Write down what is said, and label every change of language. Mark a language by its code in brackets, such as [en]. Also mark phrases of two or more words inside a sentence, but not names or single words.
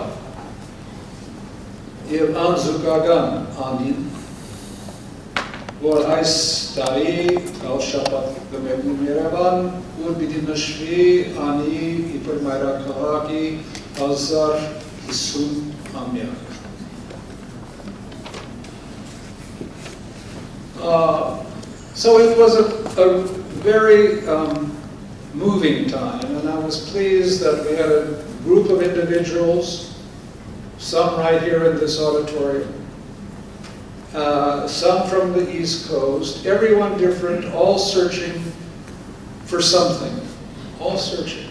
[hy] եւ անզուգական անին, որ այս տարի շաբաթ կմեկնում Երևան, որ պիտի նշվի անի իբր մայրաքաղաքի [en] 1050 ամյակ։ So it was a very moving time, and I was pleased that we had a group of individuals, some right here in this auditorium, some from the East Coast, everyone different, all searching for something, all searching.